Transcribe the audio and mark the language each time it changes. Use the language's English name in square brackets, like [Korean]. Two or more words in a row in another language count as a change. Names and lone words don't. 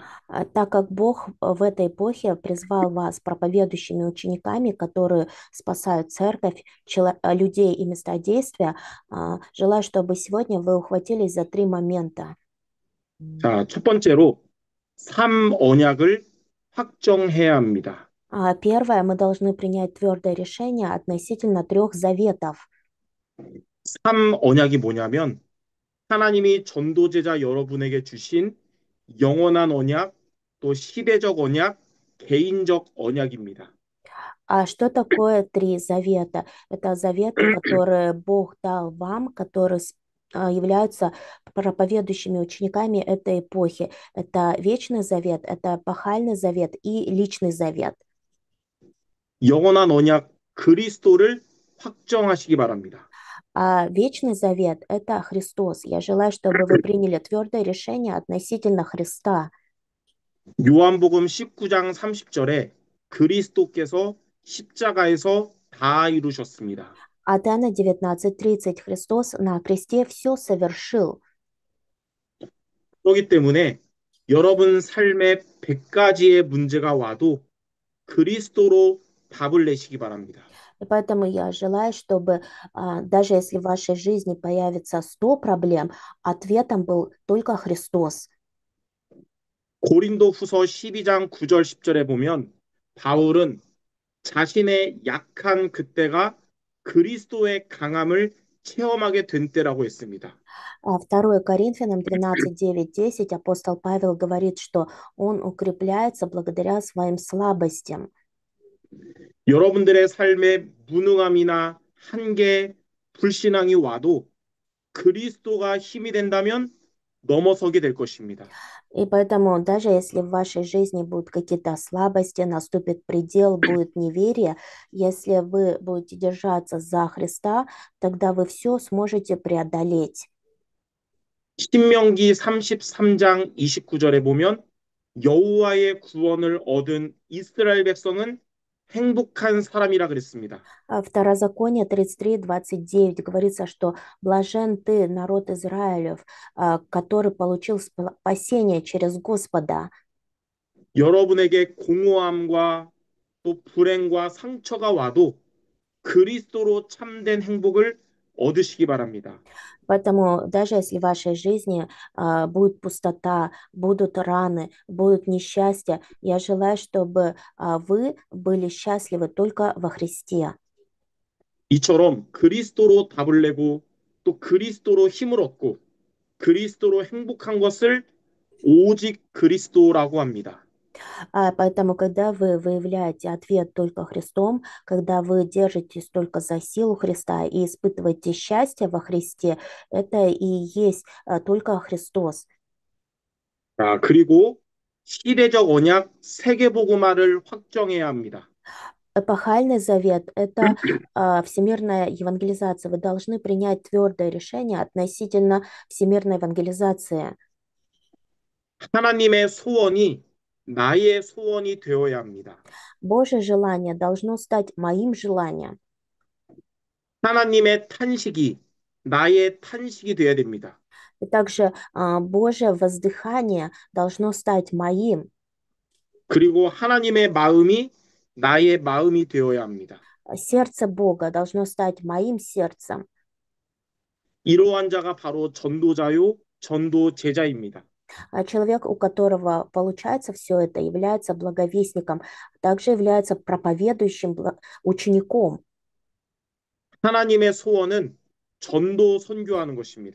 [Russian] Так как Бог в этой эпохе призвал вас проповедующими учениками, которые спасают церковь, людей и места действия, желаю, чтобы сегодня вы ухватились за три момента. [Korean] 자, 첫 번째로 삶 언약을 확정해야 합니다. [Russian] Первое, мы должны принять твердое решение относительно трех заветов. [Korean] 삶 언약이 뭐냐면 하나님이 전도제자 여러분에게 주신 영원한 언약, 또 시대적 언약, 개인적 언약입니다. [Russian] А что такое три завета? Это заветы, которые Бог дал вам, которые являются проповедующими учениками этой эпохи. Это вечный завет, это эпохальный завет и личный завет. [Korean] 영원한 언약 그리스도를 확정하시기 바랍니다. [Russian] А вечный завет — это Христос. Я желаю, чтобы вы приняли твердое решение относительно Христа. [Korean] 요한복음 19장 30절에 그리스도께서 십자가에서 다 이루셨습니다. [Russian] От Иоанна 19:30 Христос на кресте все совершил. [Korean] 그렇기 때문에 여러분 삶에 100가지의 문제가 와도 그리스도로 답을 내시기 바랍니다. [Russian] И поэтому я желаю, чтобы даже если в вашей жизни появится 100 проблем, ответом был только Христос. [Korean] 고린도후서 12장 9절 10절에 보면 바울은 자신의 약한 그때가 그리스도의 강함을 체험하게 된 때라고 했습니다. [Russian] 2 Коринфянам 13, 9, 10 апостол Павел говорит, что он укрепляется благодаря своим слабостям. [Korean] 여러분들의 삶에 무능함이나 한계, 불신앙이 와도 그리스도가 힘이 된다면 넘어서게 될 것입니다. [Russian] И поэтому даже если в вашей жизни будут какие-то слабости, наступит предел, будет неверие, если вы будете держаться за Христа, тогда вы все сможете преодолеть. [Korean] 신명기 33장 29절에 보면 여호와의 구원을 얻은 이스라엘 백성은 행복한 사람이라 그랬습니다. [Russian] Второзаконие 33, 29 говорится, что блажен ты, народ Израилев, который получил спасение через Господа. [Korean] 여러분에게 공허함과 또 불행과 상처가 와도 그리스도로 참된 행복을 얻으시기 바랍니다. [Russian] Поэтому даже если в вашей жизни будет пустота, будут раны, будут несчастья, я желаю, чтобы вы были счастливы только во Христе. [Korean] 이처럼 그리스도로 답을 내고 또 그리스도로 힘을 얻고 그리스도로 행복한 것을 오직 그리스도라고 합니다. [Russian] Поэтому, когда вы выявляете ответ только Христом, когда вы держитесь только за силу Христа и испытываете счастье во Христе, это и есть только Христос. [Korean] 자, 그리고 시대적 언약 세계복음화를 확정해야 합니다. [Russian] Эпохальный завет– это всемирная евангелизация. Вы должны принять твердое решение относительно всемирной евангелизации. [Korean] 하나님의 소원이 나의 소원이 되어야 합니다. [Russian] Божье желание должно стать моим желанием. [Korean] 하나님의 탄식이 나의 탄식이 되어야 됩니다. [Russian] И также Божье воздыхание должно стать моим. [Korean] 그리고 하나님의 마음이 나의 마음이 되어야 합니다. [Russian] Сердце Бога должно стать моим сердцем. [Korean] 이러한 자가 바로 전도자요, 전도 제자입니다. [Russian] Человек, у которого получается все это, является благовестником, также является проповедующим учеником. [Korean] 하나님의 소원은 전도 선교하는 것입니다.